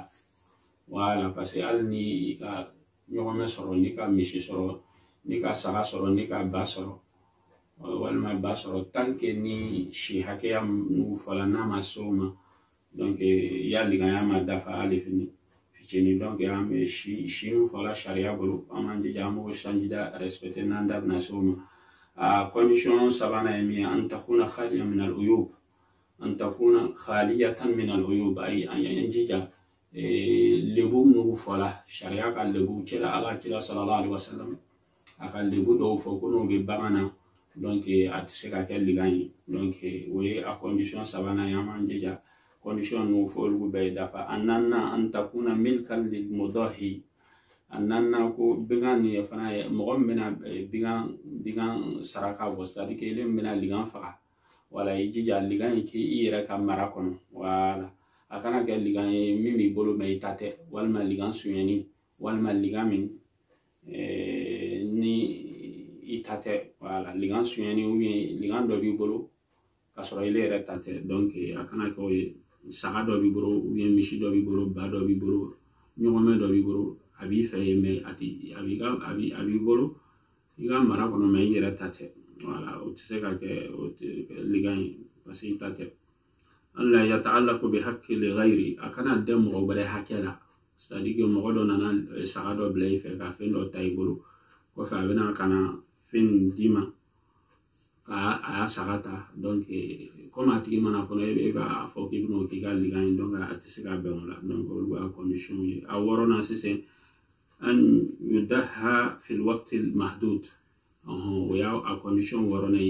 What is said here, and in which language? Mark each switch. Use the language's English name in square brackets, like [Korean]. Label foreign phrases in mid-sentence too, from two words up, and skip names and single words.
[French] Voilà, parce que [Bambara] hali ni i ka ɲɔgɔmɛ sɔrɔ, ni ka misi sɔrɔ, ni ka saga sɔrɔ, ni ka ba sɔrɔ, walima ba sɔrɔ, [French] tant que [Bambara] ni si hakɛya min fɔla n'a ma se o ma, donc ya liganya ma dafa hali fitini. Donc an bɛ si min fɔla sariya bolo, an b'an jija an b'o sanjida respecter n'an da bɛna se o ma. A condition sabanan ye min ye, [Arabic] أن تكون خالية من العيوب أن تكون خالية من العيوب, [Bambara] ay an jija lebu minnu fɔla sariya ka lebu cɛla ala kira [Arabic] صلى الله عليه وسلم [Bambara] a ka lebu dɔw fɔ ko n'o bɛ bagan na, donc a tɛ se ka kɛ ligan ye. Donc o ye a condition sabanan ye, an b'an jija condition ninnu fɔ olu bɛɛ dafa. A naaninan [Arabic] أن تكون ملكا للمضحي, [Bambara] a naaninan ko bigan nin ye fana ye mɔgɔ min bɛna bigan saraka bɔ, [French] c'est à dire que [Bambara] ele bɛna ligan faga, wala i jija ligan ye k'i yɛrɛ ka mara kɔnɔ. Voilà, a kana kɛ ligan ye min b'i bolo mɛ i ta tɛ, walima ligan suɲɛni, walima ligan min ni i ta tɛ. Voilà, ligan suɲɛni [French] ou bien [Bambara] ligan dɔ b'i bolo k'a sɔrɔ ele yɛrɛ ta tɛ. Donc a kana kɛ o ye. Saga dɔ b'i bolo [French] ou bien [Bambara] misi dɔ b'i bolo, ba dɔ b'i bolo, ɲɔgɔmɛ dɔ b'i bolo, a b'i fɛ ye mɛ a b'i bolo i ka mara kɔnɔ mɛ i yɛrɛ ta tɛ. Voilà, o tɛ se ka kɛ ligan ye [French] parce que [Bambara] i ta tɛ. [Arabic] ألا يتعلق بحق للغير, [Bambara] a kana dɛn mɔgɔ wɛrɛ hakɛ la, [French] c'est à dire que [Bambara] mɔgɔ dɔ nana saga dɔ bila i fɛ ka fɛn dɔ ta i bolo, kɔfɛ a bɛna ka na fɛn d'i ma k'a y'a saga ta, [French] donc comme [Bambara] a tigi mana fɔlɔ e b'a fɔ k'i bɛna o k'i ka ligan ye, donc a tɛ se ka bɛn o la. Donc olu y'a condition ye. A wɔɔrɔnan sisan [Arabic] أن يضحى في الوقت المحدود, [Bambara] o y'a a condition wɔɔrɔnan ye.